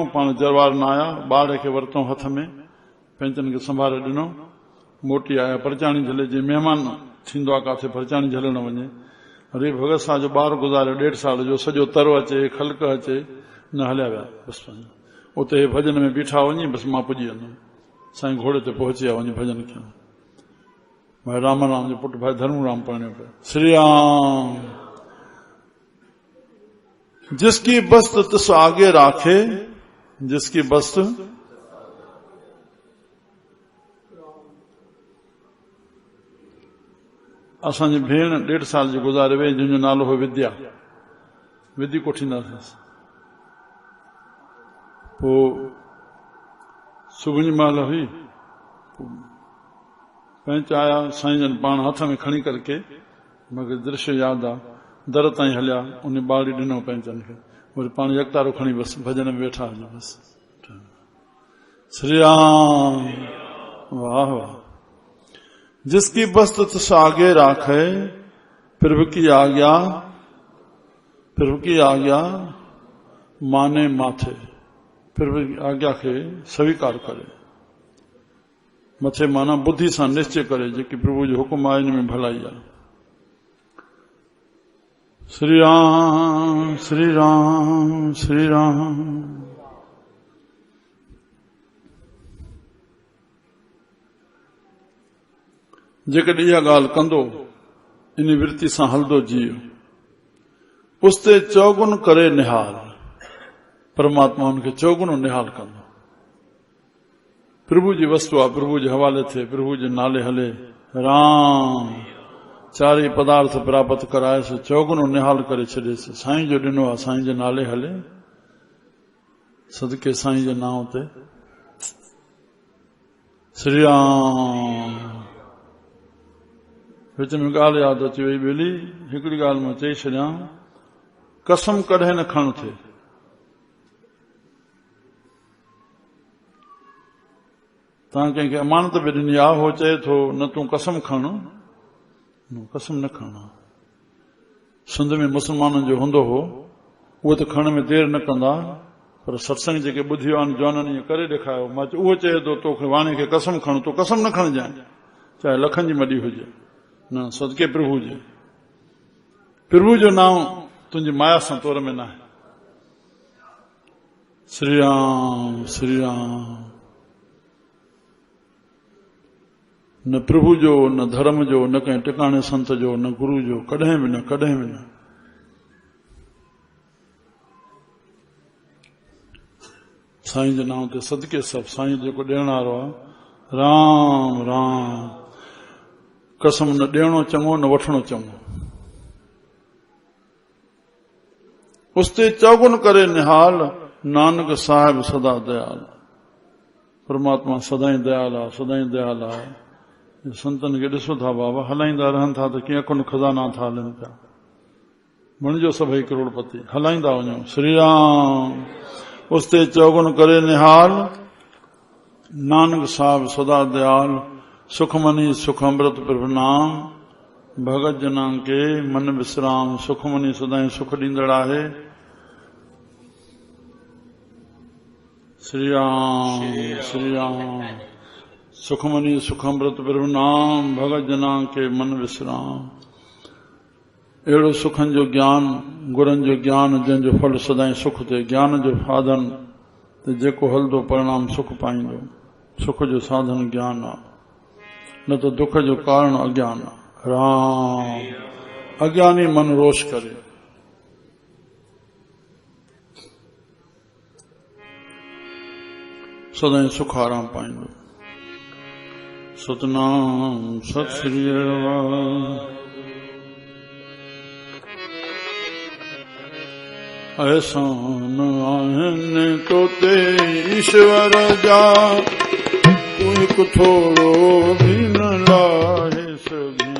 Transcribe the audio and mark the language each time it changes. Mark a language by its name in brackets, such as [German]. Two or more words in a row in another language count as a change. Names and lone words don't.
[Sindhi] पाण जरवार न आया, ॿार खे वरितो हथ में, पंहिंजनि खे संभाले ॾिनो, मोटी आया। परचाणी झले जीअं महिमान थींदो आहे काथे, परचाणी झले न वञे। अरे भगत सां जो ॿार गुज़ारियो 1.5 साल जो, सॼो तरो अचे खलक अचे, न हलिया विया। बसि उते भजन में बीठा वञी, बसि मां पुॼी वेंदुमि। साईं घोड़े ते पहुची विया, वञी भजन कयूं। भाई राम राम जो पुट भाई धर्मराम पढ़ने पे। श्री राम। [Punjabi] ਜਿਸਕੀ ਬਸਤ ਤਿਸ ਆਗੇ ਰਾਖੇ, ਜਿਸਕੀ ਬਸਤ [Sindhi] असांजी भेण 1.5 साल जी गुज़ारे वई, जंहिंजो नालो हो विद्या। विधी कोठींदासीं। पोइ सुबुह जी महिल हुई, पंच आया, साईं जन पाण हथ में खणी करके, मूंखे दृश्य यादि आहे, दर ताईं हलिया, उन ॿाड़ी ॾिनो पंचनि खे, वरी पाण यकतारो खणी बसि भजन में वेठा हलिया। बसि श्री राम। वाह वाह। [Punjabi] ਜਿਸਕੀ ਬਸਤ ਤਿਸ ਆਗੇ ਰਾਖੇ, ਪ੍ਰਭੁ ਕੀ ਆਗਿਆ, ਪ੍ਰਭੁ ਕੀ ਆਗਿਆ ਮਾਨੇ ਮਾਥੇ, [Sindhi] प्रभु की आज्ञा खे स्वीकार करे। मथे माना बुद्धि सां निश्चय करे, जेकी प्रभु जो हुकुम आहे इन में भलाई आहे। श्री राम श्री राम श्री राम। जेकॾहिं इहा ॻाल्हि कंदो, इन वृत्ति सां हलंदो जीव, [Punjabi] ਉਸਤੇ ਚੌਗੁਨ ਕਰੇ ਨਿਹਾਲ, [Sindhi] परमात्मा हुनखे चौगुनो निहाल कंदो। प्रभु जी वस्तु आहे, प्रभु जे हवाले थिए, प्रभु जे नाले हले। राम चारि पदार्थ प्राप्त कराएसि, चौगुनो निहाल करे छॾेसि। साईं जो ॾिनो आहे, साईं जे नाले हले, सदके साईं जे नाम ते। श्री राम। विच में ॻाल्हि यादि अची वई ॿेली, हिकिड़ी ॻाल्हि मां चई छॾियां, कसम कॾहिं न खणणु थिए। तव्हां कंहिंखे अमानत बि ॾिनी आहे, हो चए थो न तूं कसम खण, कसम न खणणु। सिंध में मुस्लमाननि जो हूंदो हो, उहो त खणण में देरि न कंदा, पर सत्संग जेके ॿुधियो आहिनि जवाननि ईअं करे ॾेखारियो। मां उहो चए थो तोखे वाणे खे कसम खण, तो कसम न खणजांइ, चाहे लखनि जी मॾी हुजे, न सदके प्रभु जे, प्रभु जो नाम तुंहिंजी माया सां तोर में न आहे। श्री राम श्री राम। न प्रभु जो, न धर्म जो, न कंहिं टिकाणे संत जो, न गुरु जो, कॾहिं बि न, कॾहिं बि न। साईं जे नाम ते सदके सभु। साईं जेको ॾियण वारो आहे, राम राम। कसम न ॾियणो चङो, न वठणो चङो। [Punjabi] ਉਸਤੇ ਚੌਗੁਨ ਕਰੇ ਨਿਹਾਲ, ਨਾਨਕ ਸਾਹਿਬ ਸਦਾ ਦਯਾਲ। [Sindhi] परमात्मा सदाई दयाल आहे, सदाई दयाल आहे। संतन खे ॾिसो था बाबा, हलाईंदा रहनि था त कीअं कुन खज़ाना था हलनि पिया। बणिजो सभई करोड़पति, हलाईंदा वञो। [Punjabi] श्री राम। ਉਸਤੇ ਚੌਗੁਨ ਕਰੇ ਨਿਹਾਲ, ਨਾਨਕ ਸਾਹਿਬ ਸਦਾ ਦਯਾਲ। ਸੁਖਮਨੀ ਸੁਖ ਅੰਮ੍ਰਿਤ ਪ੍ਰਭੁ ਨਾਮ, ਭਗਤ ਜਨਾ ਕੇ ਮਨ ਬਿਸ੍ਰਾਮ। [Sindhi] सुखमनी सदाई सुख ॾींदड़ आहे। श्री राम श्री राम। [Punjabi] ਸੁਖਮਨੀ ਸੁਖ ਅੰਮ੍ਰਿਤ ਪ੍ਰਭੁ ਨਾਮ, ਭਗਤ ਜਨਾ ਕੇ ਮਨ ਬਿਸ੍ਰਾਮ। [Sindhi] अहिड़ो सुखनि जो ज्ञान, गुरनि जो ज्ञान, जंहिंजो फल सदाई सुख थिए। ज्ञान जो साधन ते जेको हलंदो परिणाम सुख पाईंदो। सुख जो साधन ज्ञान आहे, न त दुख जो कारण अज्ञान आहे। राम। अज्ञानी मन रोश करे। सदाई सुख आराम पाईंदो। सतनाम सत श्री एहसान आहिनि तो ते ईश्वर जा, तू हिकु थोरो बि न लाहे सघी।